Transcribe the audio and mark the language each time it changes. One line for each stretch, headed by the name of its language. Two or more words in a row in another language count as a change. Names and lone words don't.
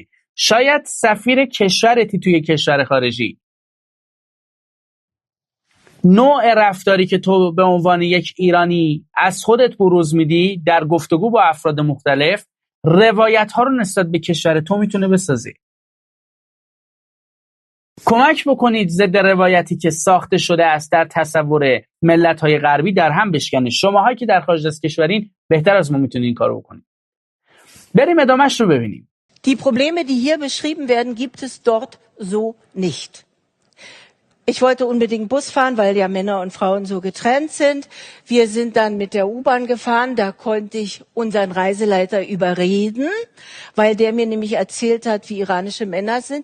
Persian: شاید سفیر کشورتی توی کشور خارجی، نوع رفتاری که تو به عنوان یک ایرانی از خودت بروز میدی در گفتگو با افراد مختلف، روایت ها رو نسبت به کشور تو میتونه بسازه. کمک بکنید ضد روایتی که ساخته شده است در تصور ملت‌های غربی در هم بشکنه. شماهایی که در خارج از کشورین بهتر از ما میتونید این کارو بکنید. بریم ادامه‌اش رو ببینیم.
German: Die Probleme, die hier beschrieben werden, gibt es dort so nicht. Ich wollte unbedingt Bus fahren, weil ja Männer und Frauen so getrennt sind. Wir sind dann mit der U-Bahn gefahren. Da konnte ich unseren Reiseleiter überreden, weil der mir nämlich erzählt hat, wie iranische Männer sind.